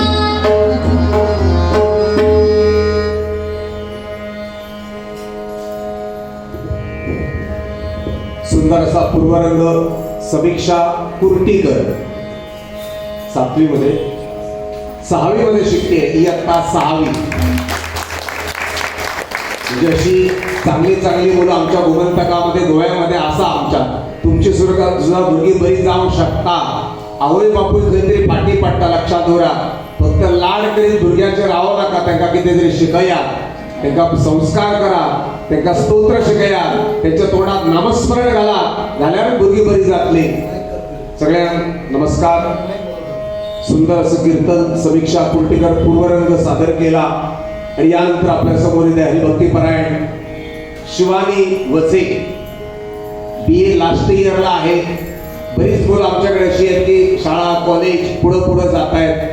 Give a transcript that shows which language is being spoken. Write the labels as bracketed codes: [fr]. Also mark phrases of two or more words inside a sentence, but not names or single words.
[mr] सुंदर असा पूर्वरंग समीक्षा कुर्टीकर 7वी मध्ये 6वी मध्ये शिकते, इयत्ता 6वी. म्हणजे अशी चांगली चांगली मुलं आमच्या गोमंतकामध्ये गोव्यामध्ये असा आमच्या तुमची सुद्धा मुलगी बरी जाऊ शकता. [kok] आवय बापूय खंय पाठी पडटा लक्षात दवरा. फक्त लाड करीत भुरग्यांचे रावो नाका, तांकां कितें तरी शिकया, तांकां संस्कार करा, तांकां स्तोत्र शिकया, [mr] त्यांच्या तोंडात नामस्मरण घाला, [kok] जाल्यार भुरगीं बरी जातली. सगळ्यांक नमस्कार. [mr] सुंदर असं कीर्तन समीक्षा कुर्टीकर पूर्वरंग सादर केला. आणि यानंतर आपल्या समोर इथे हरिभक्तीपरायण शिवानी वचे BA [en] last yearला [mr] आहे. बरीच मुलं आमच्याकडे अशी आहेत की शाळा कॉलेज पुढं जात आहेत.